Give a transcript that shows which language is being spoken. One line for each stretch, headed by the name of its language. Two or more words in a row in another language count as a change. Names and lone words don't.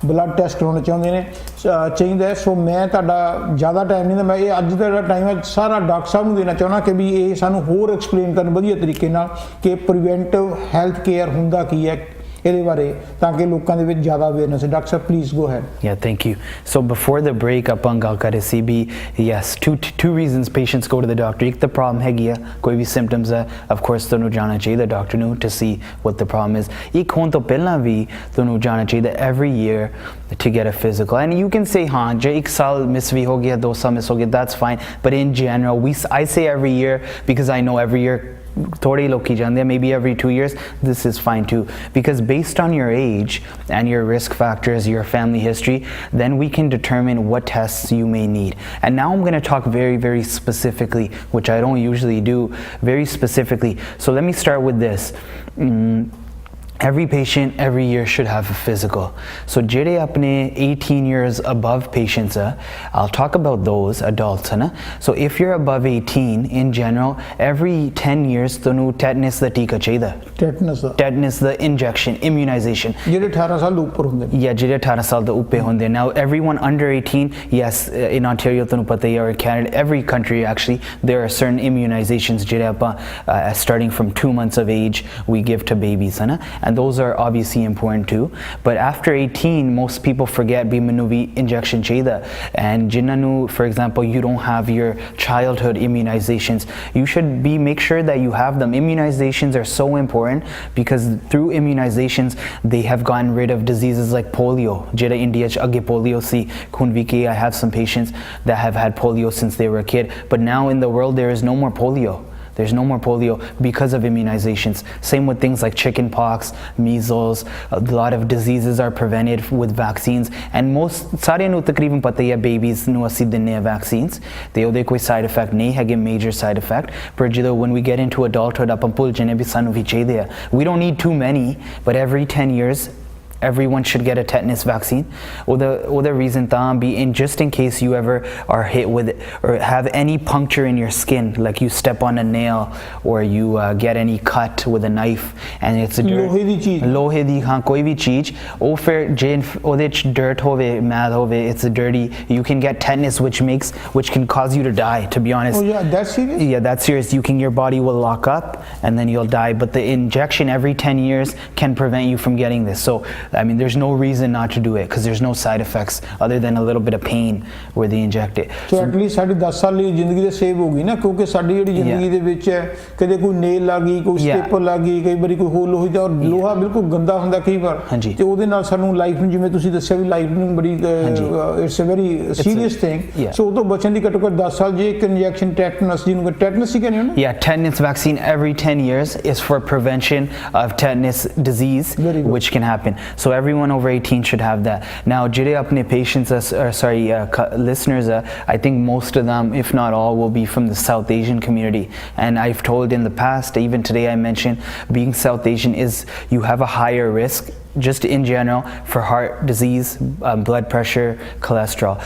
Punjabi: ਬਲੱਡ ਟੈਸਟ ਕਰਾਉਣੇ ਚਾਹੁੰਦੇ ਨੇ ਚਾਹੀਦਾ ਹੈ। ਸੋ ਮੈਂ ਤੁਹਾਡਾ ਜ਼ਿਆਦਾ ਟਾਈਮ ਨਹੀਂ, ਮੈਂ ਇਹ ਅੱਜ ਦਾ ਜਿਹੜਾ ਟਾਈਮ ਹੈ ਸਾਰਾ ਡਾਕਟਰ ਸਾਹਿਬ ਨੂੰ ਦੇਣਾ ਚਾਹੁੰਦਾ ਕਿ ਵੀ ਇਹ ਸਾਨੂੰ ਹੋਰ ਐਕਸਪਲੇਨ ਕਰਨ ਵਧੀਆ ਤਰੀਕੇ ਨਾਲ ਕਿ ਪ੍ਰੀਵੈਂਟਿਵ ਹੈਲਥ ਕੇਅਰ ਹੁੰਦਾ ਕੀ ਹੈ ਇਹਦੇ ਬਾਰੇ, ਤਾਂ ਕਿ ਲੋਕਾਂ ਦੇ ਵਿੱਚ ਜ਼ਿਆਦਾ ਅਵੇਅਰਨੈਸ ਹੈ। ਡਾਕਟਰ ਸਾਹਿਬ
English: please go ahead. Yeah, thank you. So before the break
Punjabi: ਆਪਾਂ ਗੱਲ ਕਰ ਰਹੇ ਸੀ ਵੀ
English: yes, two reasons patients go to the doctor.
Punjabi: ਇੱਕ ਤਾਂ problem ਹੈਗੀ ਆ, ਕੋਈ ਵੀ symptoms ਹੈ,
English: of course
Punjabi: ਤੁਹਾਨੂੰ ਜਾਣਾ ਚਾਹੀਦਾ ਡਾਕਟਰ ਨੂੰ
English: to see what the problem is.
Punjabi: ਇੱਕ ਹੋਣ ਤੋਂ ਪਹਿਲਾਂ ਵੀ ਤੁਹਾਨੂੰ ਜਾਣਾ ਚਾਹੀਦਾ
English: every year to get a physical. And you can say
Punjabi: ਹਾਂ ਜੇ ਇੱਕ ਸਾਲ ਮਿਸ ਵੀ ਹੋ ਗਿਆ, 2 ਸਾਲ ਮਿਸ ਹੋ ਗਿਆ,
English: that's fine. But in general, I say every year because I know every year
Hindi: थोड़े लोग जाते हैं,
English: maybe every 2 years. This is fine too, because based on your age and your risk factors, your family history, then we can determine what tests you may need. And now I'm going to talk very, very specifically, which I don't usually do, very specifically. So let me start with this. Every patient every year should have a physical. So
Punjabi: ਜਿਹੜੇ ਆਪਣੇ
English: 18 years above patients, I'll talk about those adults,
Punjabi: ਹੈ ਨਾ?
English: So if you're above 18, in general, every 10 years
Punjabi: ਤੁਹਾਨੂੰ ਟੈਟਨਸ ਦਾ ਟੀਕਾ ਚਾਹੀਦਾ.
English: Tetanus the injection, immunization.
Punjabi: Jede 18 ਸਾਲ ਦੇ ਉੱਪਰ ਹੁੰਦੇ ਨੇ। Yeah, ਜਿਹੜੇ 18 ਸਾਲ ਦੇ ਉੱਪਰ ਹੁੰਦੇ।
English: Now everyone under 18, yes, in Ontario
Punjabi: ਤੁਹਾਨੂੰ ਪਤਾ ਹੀ ਹੈ,
English: or Canada, every country actually, there are certain immunizations
Punjabi: ਜਿਹੜੇ ਆਪਾਂ
English: starting from 2 months of age we give to babies,
Punjabi: ਹੈ ਨਾ?
English: And those are obviously important too. But after 18, most people forget
Punjabi: ਵੀ ਮੈਨੂੰ ਵੀ injection ਚਾਹੀਦਾ। And ਜਿਨ੍ਹਾਂ ਨੂੰ,
English: for example, you don't have your childhood immunizations, you should make sure that you have them. Immunizations are so important because through immunizations they have gotten rid of diseases like polio.
Punjabi: ਜਿਹੜਾ ਇੰਡੀਆ 'ਚ ਅੱਗੇ polio ਸੀ, ਹੁਣ ਵੀ ਕਿ
English: I have some patients that have had polio since they were a kid, but now in the world there is no more polio. There's no more polio because of immunizations. Same with things like chicken pox, measles. A lot of diseases are prevented with vaccines. And most
Punjabi: ਸਾਰੇ ਨੂੰ ਤਕਰੀਬਨ ਪਤਾ ਹੀ ਹੈ babies ਨੂੰ ਅਸੀਂ ਦਿੰਦੇ ਹਾਂ vaccines. ਤੇ ਉਹਦੇ ਕੋਈ side effect ਨਹੀਂ ਹੈਗੇ,
English: major side effect.
Punjabi: ਪਰ ਜਦੋਂ
English: when we get into adulthood
Punjabi: ਆਪਾਂ ਭੁੱਲ ਜਾਂਦੇ ਵੀ ਸਾਨੂੰ ਵੀ ਚਾਹੀਦੇ ਆ.
English: We don't need too many, but every 10 years everyone should get a tetanus vaccine. Or the reason be in just in case you ever are hit with or have any puncture in your skin, like you step on a nail or you get any cut with a knife and it's a
Punjabi: ਲੋਹੇ ਦੀ ਹਾਂ ਕੋਈ ਭੀ ਚੀਜ਼ ਓਹ ਫਿਰ ਜੇ ਓਹਦੇ 'ਚ dirt ਹੋਵੇ ਮੱਡ ਹੋਵੇ,
English: it's a dirty, you can get tetanus which can cause you to die, to be honest. Oh yeah, that's serious? Yeah, that's serious. Your body will lock up and then you'll die, but the injection every 10 years can prevent you from getting this. So I mean, there's no reason not to do it because there's no side effects other than a little bit of pain where they inject it. So at least
Punjabi: ਸਾਡੀ 10 ਸਾਲ ਦੀ ਜ਼ਿੰਦਗੀ ਦੇ ਸੇਵ ਹੋ ਗਈ ਨਾ, ਕਿਉਂਕਿ ਸਾਡੀ ਜਿਹੜੀ ਜ਼ਿੰਦਗੀ ਦੇ ਵਿੱਚ ਕਦੇ ਕੋਈ ਨੇਲ ਲੱਗ ਗਈ, ਕੋਈ ਸਟੇਪਰ ਲੱਗ ਗਈ, ਕਈ ਵਾਰੀ ਕੋਈ ਹੋਰ ਲੋਹੇ ਦਾ ਲੋਹਾ ਬਿਲਕੁਲ ਗੰਦਾ ਹੁੰਦਾ ਕਈ ਵਾਰ, ਤੇ ਉਹਦੇ ਨਾਲ ਸਾਨੂੰ ਲਾਈਫ ਨੂੰ, ਜਿਵੇਂ ਤੁਸੀਂ ਦੱਸਿਆ ਵੀ ਲਾਈਫ ਨੂੰ ਬੜੀ
English: it's a very serious thing.
Punjabi: ਸੋ ਉਹ ਤੋਂ ਬਚਣ ਦੀ ਘੱਟੋ ਘੱਟ 10 ਸਾਲ ਜੇ ਇੱਕ ਇੰਜੈਕਸ਼ਨ ਟੈਟਨਸ, ਜਿਹਨੂੰ ਟੈਟਨਸ ਹੀ ਕਹਿੰਦੇ ਹੋ ਨਾ?
English: Yeah, tetanus vaccine every 10 years is for prevention of tetanus disease, which can happen. So everyone over 18 should have that. Now
Punjabi: ਜਿਹੜੇ ਆਪਣੇ
English: patients listeners, I think most of them, if not all, will be from the South Asian community, and I've told in the past, even today I mentioned, being South Asian is you have a higher risk just in general for heart disease, blood pressure, cholesterol.